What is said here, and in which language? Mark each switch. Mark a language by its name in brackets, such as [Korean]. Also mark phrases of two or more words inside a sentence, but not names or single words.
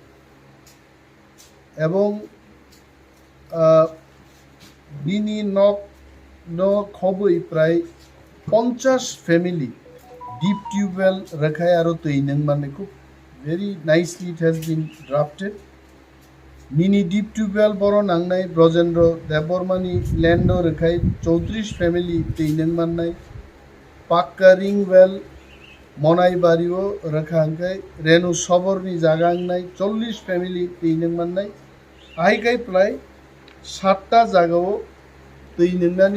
[Kok Borok] एवं बिनि नक न खबै प्राय 50 फैमिली डीप ट्यूबवेल रखाय आरो तैनों माने खूब [English] very nicely it has been drafted [Kok Borok] मिनी [English] deep tubewell [Kok Borok] बड़ नांनाय ब्रजेंद्र देवबर्मानी लैंडो रेखाय 34 फैमिली तैनों माननाय पाक्का [English] ring well [Kok Borok] मनाइबारिओ रेखांखाय रेणु सबरनी जागांनाय 40 फैमिली तैनों माननाय आइकाय प्राय 7टा जागाओ तैनोंनानि